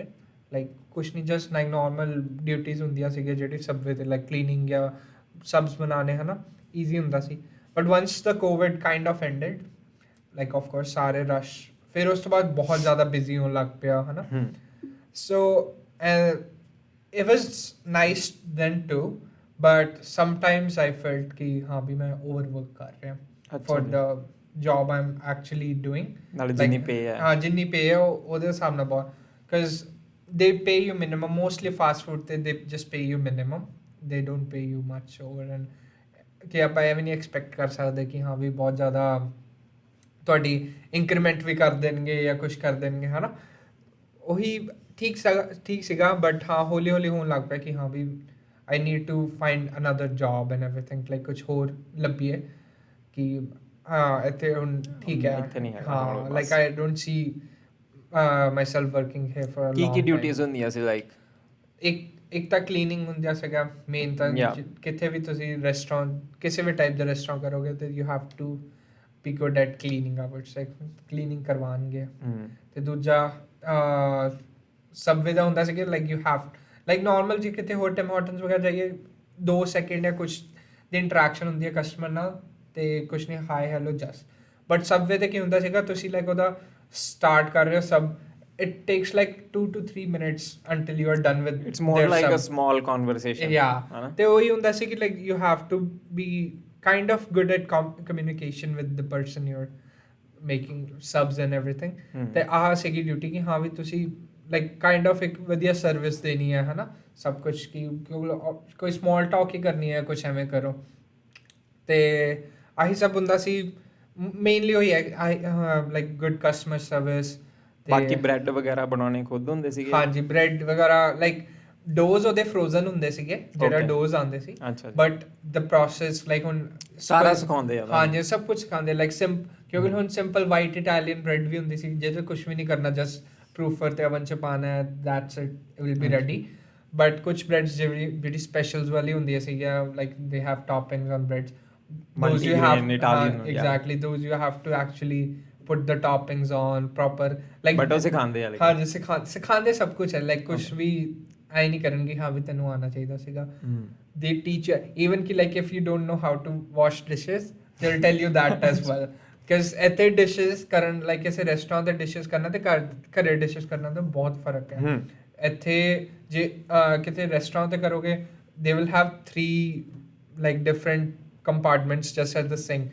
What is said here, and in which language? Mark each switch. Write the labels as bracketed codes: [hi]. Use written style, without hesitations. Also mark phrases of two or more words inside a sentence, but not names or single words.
[pa] ਲਾਈਕ ਕੁਛ ਨਹੀਂ [en] just like normal duties [pa] ਹੁੰਦੀਆਂ ਸੀਗੀਆਂ ਜਿਹੜੀ ਸਬਵੇ ਤੇ [en] like cleaning [pa] ਜਾਂ ਸਬਸ ਬਣਾਉਣੇ ਹੈ ਨਾ ਈਜ਼ੀ ਹੁੰਦਾ ਸੀ [en] but once the COVID kind of ended like of course [pa] ਸਾਰੇ ਰਸ਼ ਫਿਰ ਉਸ ਤੋਂ ਬਾਅਦ ਬਹੁਤ ਜ਼ਿਆਦਾ ਬਿਜ਼ੀ ਹੋਣ ਲੱਗ ਪਿਆ ਹੈ ਨਾ [en] so it was nice then too but sometimes I felt [hi] कि हाँ भी मैं overwork कर रहा हूँ [en] for the job I'm actually doing [pa] ਨਾਲੇ ਜਿੰਨੀ pay ਹੈ ਹਾਂ ਜਿੰਨੀ pay ਹੈ ਉਹਦੇ ਹਿਸਾਬ ਨਾਲ ਬਹੁਤ [en] because they pay you minimum mostly fast food they just pay you minimum they don't pay you much over and [pa] ਕਿ ਆਪਾਂ ਐਵੇਂ ਨਹੀਂ expect ਕਰ ਸਕਦੇ ਕਿ ਹਾਂ ਵੀ ਬਹੁਤ ਜ਼ਿਆਦਾ ਤੁਹਾਡੀ ਇੰਕਰੀਮੈਂਟ ਵੀ ਕਰ ਦੇਣਗੇ ਜਾਂ ਕੁਝ ਕਰ ਦੇਣਗੇ ਹੈ ਨਾ ਉਹੀ ਠੀਕ ਸੀਗਾ ਬਟ ਹਾਂ ਹੌਲੀ ਹੌਲੀ ਹੋਣ ਲੱਗ ਪਿਆ ਕਿ ਹਾਂ ਵੀ [en] I need to find another job and everything like [pa] ਕੁਝ ਹੋਰ ਲੱਭੀਏ ਕਿ ਹਾਂ ਇੱਥੇ ਹੁਣ ਠੀਕ ਹੈ ਹਾਂ [en] like I don't see myself working here for a long [pa] ਕੀ ਡਿਊਟੀਜ਼ ਹੁੰਦੀਆਂ ਸੀ ਲਾਈਕ ਇੱਕ ਤਾਂ ਕਲੀਨਿੰਗ ਹੁੰਦਾ ਸੀਗਾ ਮੇਨ ਤਾਂ ਕਿਤੇ ਵੀ ਤੁਸੀਂ ਰੈਸਟੋਰੈਂਟ ਕਿਸੇ ਵੀ ਟਾਈਪ ਦਾ ਰੈਸਟੋਰੈਂਟ ਕਰੋਗੇ ਤੇ [en] you have to be good at cleaning I would say cleaning [pa] ਕਰਵਾਉਣਗੇ ਤੇ ਦੂਜਾ ਸਬਵੇ ਦਾ ਹੁੰਦਾ ਸੀ ਕਿ [en] like you have like normal [pa] ਜੇ ਕਿਤੇ ਹੋਰ ਟਿਮ ਹਾਰਟਨਸ ਵਗੈਰਾ ਜਾਈਏ 2 ਸੈਕਿੰਡ ਜਾਂ ਕੁਝ ਦੀ ਇੰਟਰੈਕਸ਼ਨ ਹੁੰਦੀ ਹੈ ਕਸਟਮਰ ਨਾਲ ਤੇ ਕੁਝ ਨਹੀਂ [en] hi hello just but [pa] ਸਬਵੇ ਤੇ ਕੀ ਹੁੰਦਾ ਸੀਗਾ ਤੁਸੀਂ ਲਾਈਕ ਉਹਦਾ ਸਟਾਰਟ ਕਰ ਰਹੇ ਹੋ [en] sub it takes like 2 to 3 minutes until you are done with it's more like a small conversation [pa] yeah ਤੇ ਉਹੀ ਹੁੰਦਾ ਸੀ ਕਿ [en] like you have to be kind of good at communication with the person you're making subs and everything [pa] ਤੇ ਆਹ ਸੀਗੀ ਡਿਊਟੀ ਕਿ ਹਾਂ ਵੀ ਤੁਸੀਂ [en] like kind of [pa] ਇੱਕ ਵਧੀਆ ਸਰਵਿਸ ਦੇਣੀ ਹੈ ਹਨਾ ਸਭ ਕੁਝ ਕਿ ਕੋਈ [en] small talk [pa] ਹੀ ਕਰਨੀ ਹੈ ਕੁਝ ਐਵੇਂ ਕਰੋ ਤੇ ਆਹੀ ਸਭ ਹੁੰਦਾ ਸੀ ਮੇਨਲੀ ਉਹੀ ਹੈ [en] like good customer service [pa] ਬਾਕੀ ਬ੍ਰੈਡ ਵਗੈਰਾ ਬਣਾਉਣੇ ਖੁਦ ਹੁੰਦੇ ਸੀਗੇ ਹਾਂਜੀ ਬ੍ਰੈਡ ਵਗੈਰਾ [en] like doughs [pa] ਉਹਦੇ ਫਰੋਜ਼ਨ ਹੁੰਦੇ ਸੀਗੇ ਜਿਹੜਾ ਡੋਜ਼ ਆਉਂਦੇ ਸੀ [en] but the process like [pa] ਹੁਣ ਸਾਰਾ ਸਿਖਾਉਂਦੇ ਆ ਹਾਂਜੀ ਸਭ ਕੁਝ ਸਿਖਾਉਂਦੇ ਲਾਈਕ ਕਿਉਂਕਿ ਹੁਣ [en] simple white Italian bread [pa] ਵੀ ਹੁੰਦੀ ਸੀ ਜਿਹਦੇ ਕੁਝ ਵੀ ਨਹੀਂ ਕਰਨਾ [en] just proofer [pa] ਤੇ ਅਵਨ ਚ ਪਾਣਾ ਹੈ [en] that's it will be ready but [pa] ਕੁਝ ਬ੍ਰੈਡਸ ਜਿਹੜੀ ਸਪੈਸ਼ਲਸ ਵਾਲੀ ਹੁੰਦੀਆਂ ਸੀਗੀਆਂ [en] like they have toppings on breads those you have exactly those you have to actually put the toppings on proper like [pa] but ਉਹ ਸਿਖਾਉਂਦੇ ਆ ਹਾਂ ਜੀ ਸਿਖਾਉਂਦੇ ਸਭ ਕੁਝ ਹੈ ਲਾਈਕ ਕੁਝ ਵੀ ਆਈ ਨਹੀਂ ਕਰਨਗੇ ਹਾਂ ਵੀ ਤੈਨੂੰ ਆਉਣਾ ਚਾਹੀਦਾ ਸੀਗਾ [en] they teach you even [pa] ਕਿ [en] like if you don't know how to wash dishes they'll tell you that as well because [pa] ਇੱਥੇ dishes ਕਰਨ like ਕਿਸੇ restaurant ਤੇ dishes ਕਰਨਾ ਤੇ ਘਰੇ dishes ਕਰਨਾ ਤਾਂ ਬਹੁਤ ਫਰਕ ਹੈ ਇੱਥੇ ਜੇ ਕਿਤੇ restaurant ਤੇ ਕਰੋਗੇ [en] they will have 3 like different compartments just at the sink.